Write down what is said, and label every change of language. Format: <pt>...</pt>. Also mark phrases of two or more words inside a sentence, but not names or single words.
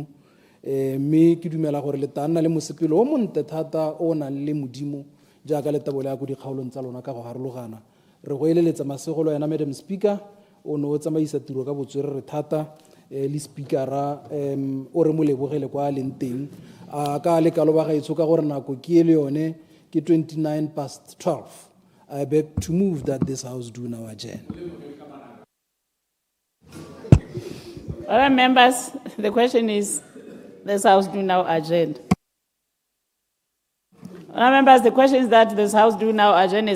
<tn>Mme ke dumela gore le tana le mosepelo o monte thata o nang le modimo jaaka le tabole ya go dikgaolong tsa lona ka go harologana. Re go eleletsa masegolo yana</tn> <en>Madam Speaker</en> <tn>o no o tsamaisa tiro ka botswerere thata le speakera o re mo lebogele kwa leng teng ka lekalo ba gaetsho ka gore nako ke le yone ke 12:29.</tn> <en>I beg to move that this House do now adjourn. All right, members, the question is, this House do now adjourn. All right, members, the question is that this House do now adjourn.</en>